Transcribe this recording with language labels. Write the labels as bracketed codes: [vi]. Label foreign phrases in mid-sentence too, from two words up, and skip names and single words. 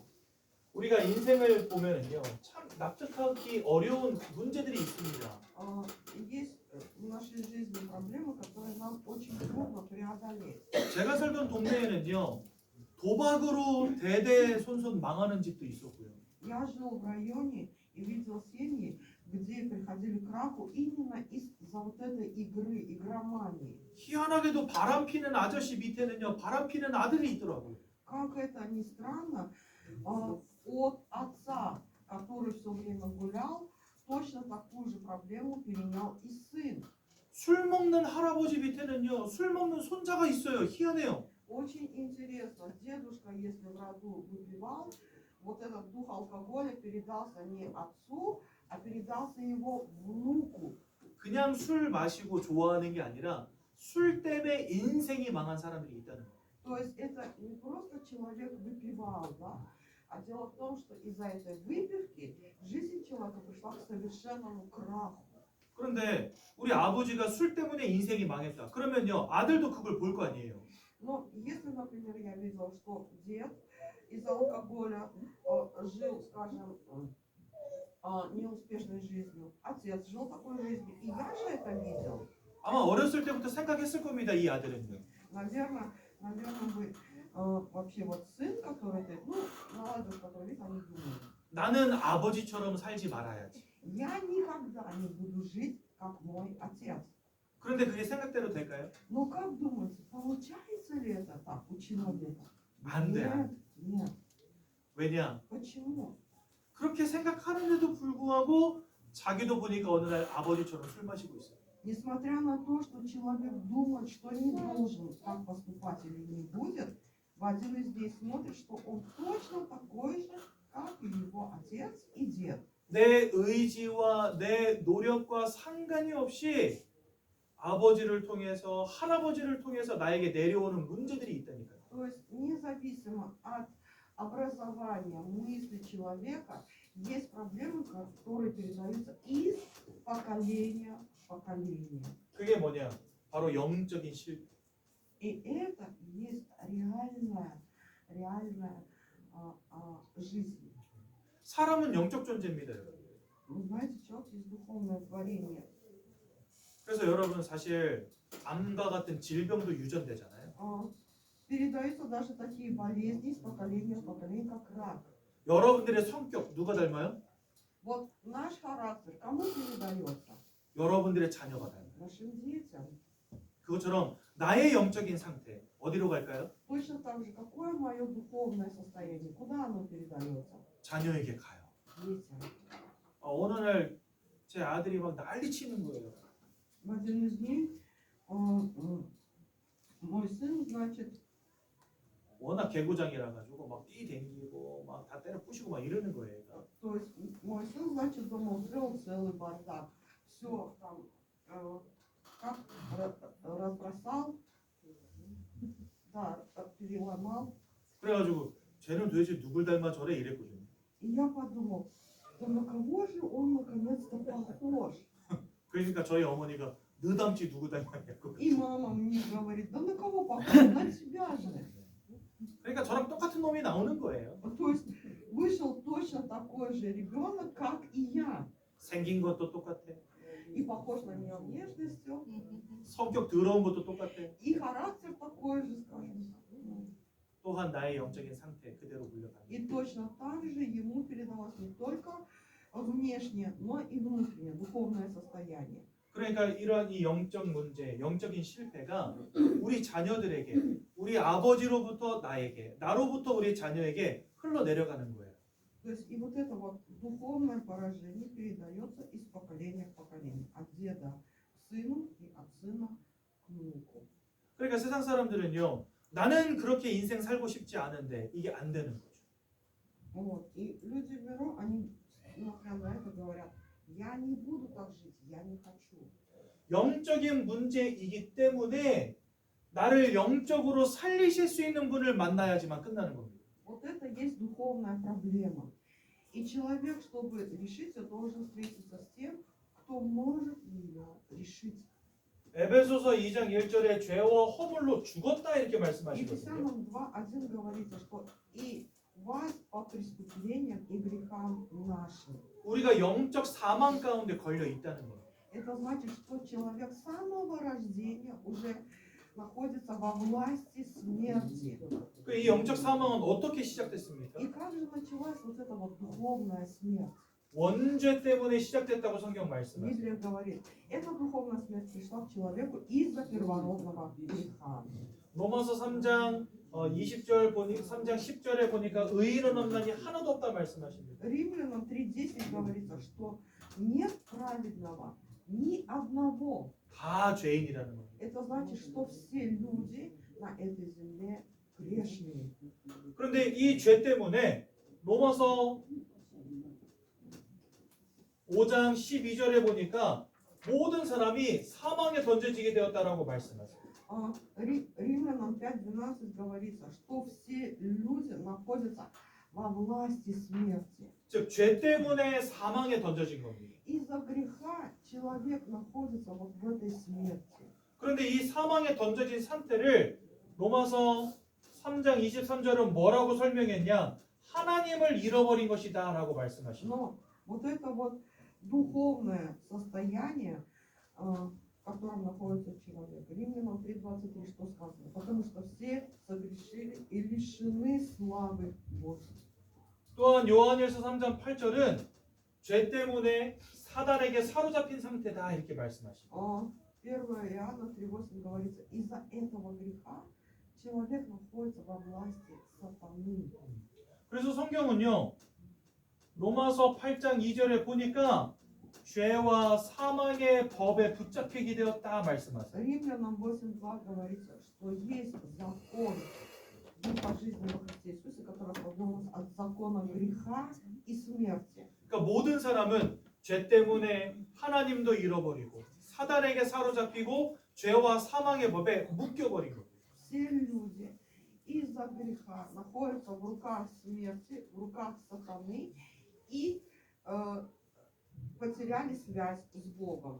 [ko] 우리가 인생을 보면은요, 참 납득하기 어려운 문제들이 있습니다. [ru] Есть в нашей жизни проблемы, которые нам очень трудно преодолеть. [ko] 제가 살던 동네에는요, 도박으로 대대손손 망하는 집도 있었고요. [ru] Я жил в районе и видел семьи, где приходили к краху именно из-за вот этой игры, игромании. [ko] 희한하게도 바람 피는 아저씨 밑에는요, 바람 피는 아들이 있더라고요. [ru] Как это ни странно, от отца, который все время гулял, точно такую же проблему перенял и сын. [ko] 술 먹는 할아버지 밑에는요, 술 먹는 손자가 있어요. 희한해요. [ru] Очень интересно, дедушка, если в роду выпивал, вот этот дух алкоголя передался не отцу, а передался его внуку. [ko] 그냥 술 마시고 좋아하는 게 아니라 술 때문에 인생이 망한 사람들이 있다는 거예요. [ru] То есть это не просто человек выпивал, да? А дело в том, что из-за этой выпивки жизнь человека пришла к совершенному краху. [ko] 그런데 우리 아버지가 술 때문에 인생이 망했다. 그러면요, 아들도 그걸 볼 거 아니에요. [ru] Но если, например, я видела, что дед из-за алкоголя жил, скажем, неуспешной жизнью, отец жил такой жизнью, и я же это видел. [ko] 아마 어렸을 때부터 생각했을 겁니다. 이 아들은요. [ru] Наверное, вы вообще вот сын, который ты, ну, молодежь, который видит, они думают. [ko] 나는 아버지처럼 살지 말아야지. [ru] Я никогда не буду жить, как мой отец. [ko] 그런데 그게 생각대로 될까요? [ru] Но как думаете, получается ли это так у человека? [ko] 안 돼. [ru] Нет. [ko] 왜냐? [ru] Почему? [ko] 그렇게 생각하는데도 불구하고 자기도 보니까 어느 날 아버지처럼 술 마시고 있어요. [ru] Несмотря на то, что человек думает, что не должен так поступать или не будет, в один из дней смотрит, что он точно такой же, как и его отец и дед. [ko] 내 의지와 내 노력과 상관이 없이 아버지를 통해서 할아버지를 통해서 나에게 내려오는 문제들이 있다니까요. [ru] То есть независимо от образования, мысли человека, есть проблемы, которые передаются из поколения в поколение. [ko] 그게 뭐냐? 바로 영적인 실패. [ru] И это есть реальная жизнь. [ko] 사람은 영적 존재입니다, 여러분. [ru] Вы знаете, человек есть духовное творение. [ko] 그래서 여러분 사실 암과 같은 질병도 유전되잖아요. [ru] Передаются даже такие болезни из поколения в поколение, как рак. [ko] 여러분들의 성격 누가 닮아요? [ru] Вот наш характер кому передается? [ko] 여러분들의 자녀가 닮아요. [ru] Нашим детям. [ko] 그것처럼 나의 영적인 상태 어디로 갈까요? [ru] Точно так же, какое мое духовное состояние, куда оно передается? [ko] 자녀에게 가요. [ru] Детям. [ko] 어느 날 제 아들이 막 난리치는 거예요. [ru] В один из дней мой сын, значит, [ko] 워낙 개구장이라 가지고 막 뛰댕기고 막 다 때려 부시고 막 이러는 거예요. [ru] то есть мой сын, значит, дома устроил целый бардак. Все там как разбросал, да, переломал. [ko] 그래가지고 쟤는 도대체 누굴 닮아 저래 이랬거든요. [ru] И я подумал, да на кого же он наконец-то похож? [ko] 그러니까 저희 어머니가 너 닮지 누구 닮았냐고. [ru] И мама мне говорит, да на кого похож? На тебя же. [ko] 그러니까 저랑 똑같은 놈이 나오는 거예요. [ru] То есть вышел точно такой же ребенок, как и я. [ko] 생긴 것도 똑같아. [ru] И похож на меня внешностью, [ko] 성격 더러운 것도 똑같아. [ru] и характер такой же, скажем так. [ko] 또한 나의 영적인 상태 그대로 물려가는. [ru] И точно так же ему передалось не только внешнее, но и внутреннее, духовное состояние. [ko] 그러니까 이러한 이 영적 문제, 영적인 실패가 우리 자녀들에게, 우리 아버지로부터 나에게, 나로부터 우리 자녀에게 흘러내려가는 거예요. [ru] То есть и вот это вот духовное поражение передается из поколения в поколение, от деда к сыну и от сына к внуку. [ko] 그러니까 세상 사람들은요, 나는 그렇게 인생 살고 싶지 않은데 이게 안 되는 거죠. [ru] Вот. И люди берут, они несмотря на это говорят, я не буду так жить, я не хочу. [ko] 영적인 문제이기 때문에 나를 영적으로 살리실 수 있는 분을 만나야지만 끝나는 겁니다. [ru] Вот это есть духовная проблема. И человек, чтобы решить ее, должен встретиться с тем, кто может ее решить. [ko] 에베소서 2장 1절에 죄와 허물로 죽었다 이렇게 말씀하시거든요. [ru] Ефесянам 2:1 говорится, что и вас по преступлениям и грехам нашим. [ko] 우리가 영적 사망 가운데 걸려 있다는 거예요. [ru] Это значит, что человек с самого рождения уже находится во власти смерти. [ko] 이 영적 사망은 어떻게 시작됐습니까? [ru] И как же началась вот эта вот духовная смерть? [ko] 원죄 때문에 시작됐다고 성경 말씀하세요. [ru] Библия говорит, эта духовная смерть пришла к человеку из-за первородного греха. [ko] 로마서 3장 20절 3장 10절에 보니까 의인은 없나니 하나도 없다 말씀하십니다. [ru] Римлянам 3:10 говорится, что нет праведного ни одного. [ko] 다 죄인이라는 겁니다. [ru] Это значит, что все люди на этой земле грешные. [ko] 그런데 이 죄 때문에 로마서 5장 12절에 보니까 모든 사람이 사망에 던져지게 되었다라고 말씀하세요. [ru] Римлянам 5:12 говорится, что все люди находятся во власти смерти. [ko] 즉 죄 때문에 사망에 던져진 겁니다. [ru] Из-за греха человек находится вот в этой смерти. [ko] 그런데 이 사망에 던져진 상태를 로마서 3장 23절은 뭐라고 설명했냐? 하나님을 잃어버린 것이다 라고 말씀하십니다. [ru] Но вот это вот духовное состояние, в котором находится человек. Римлянам 3:23 что сказано? Потому что все согрешили и лишены славы Божьей. [ko] 또한 요한일서 3장 8절은 죄 때문에 사단에게 사로잡힌 상태다 이렇게 말씀하십니다. [ru] 1 Иоанна 3:8 говорится, из-за этого греха человек находится во власти сатаны. [ko] 그래서 성경은요 로마서 8장 2절에 보니까 죄와 사망의 법에 붙잡히게 되었다 말씀하세요. [ru] Римлянам 8:2 говорится, что есть закон Духа жизни во Христе Иисусе, который освободил нас от закона греха и смерти. [ko] 그러니까 모든 사람은 죄 때문에 하나님도 잃어버리고 사단에게 사로잡히고 죄와 사망의 법에 묶여버린 겁니다. [ru] Все люди из-за греха находятся в руках смерти, в руках сатаны и потеряли связь с Богом.